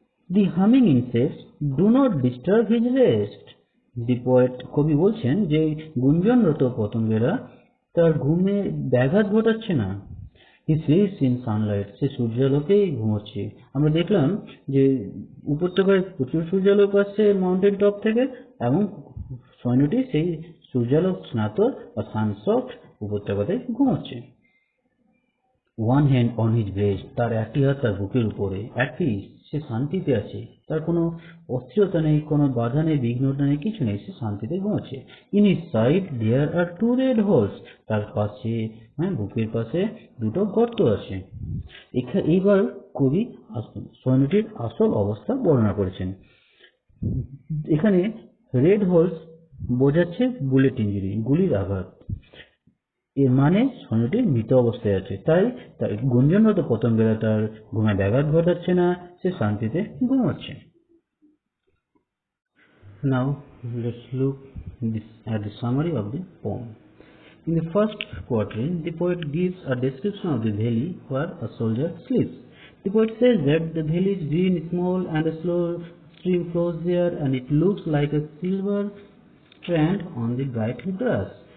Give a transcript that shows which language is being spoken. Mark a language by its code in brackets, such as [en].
[en] The humming insects do not disturb his rest. The poet, [bn] কবি বলছেন যে গুঞ্জনরত পতঙ্গেরা তার ঘুমে ব্যাঘাত ঘটাচ্ছে না। [en] He sleeps in sunlight. [bn] সে সূর্যালোকেই ঘুমোচ্ছে। আমরা দেখলাম যে উপত্যকায় প্রচুর সূর্যালোক আসছে মাউন্টেন টপ থেকে, এবং সৈন্যটি সেই সূর্যালোক স্নাত বা সানসফট উপত্যকাতে ঘুমোচ্ছে। [en] One hand on his breast, [bn] তার একটি হাত তার বুকের উপরে। [en] At peace, [bn] সে শান্তিতে আছে, তার কোনো অস্থিরতা নেই, কোনো বাধা নেই, বিঘ্নতা নেই, কিছু নেই, সে শান্তিতে ঘুমাচ্ছে। [en] In his side there are two red holes, [bn] তার পাশে বুকের পাশে দুটো গর্ত আছে। এইবার কবি সৈন্যটির আসল অবস্থা বর্ণনা করেছেন। এখানে রেড হোলস বোঝাচ্ছে বুলেট ইঞ্জুরি, গুলির আঘাত। এর মানে সৈন্যটি মৃত অবস্থায় আছে, তাই তার গুঞ্জনরত পতঙ্গেরা তার ঘুমে ব্যাঘাত ঘটাচ্ছে না, সে শান্তিতে ঘুমাচ্ছে। [en] Now let's look at the summary of the poem. In the first quatrain, the poet gives a description of the valley where a soldier sleeps. The poet says that the valley is green, small, and a slow stream flows there, and it looks like a silver strand on the bright grass.